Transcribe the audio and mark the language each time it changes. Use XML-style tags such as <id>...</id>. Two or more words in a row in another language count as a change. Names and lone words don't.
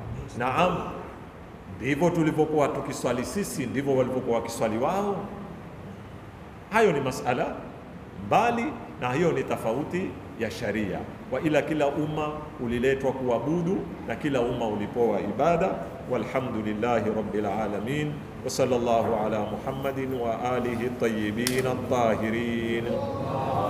<sw>Naam, ndivyo tulivyokuwa tukiswali sisi, ndivyo walivyokuwa wakiswali wao. Hayo ni masala mbali, na hiyo ni tofauti ya sharia. Wa ila kila umma uliletwa kuabudu na kila umma ulipoa ibada.</sw> <ar>والحمد لله رب العالمين وصلى الله على محمد وآله الطيبين الطاهرين.</ar>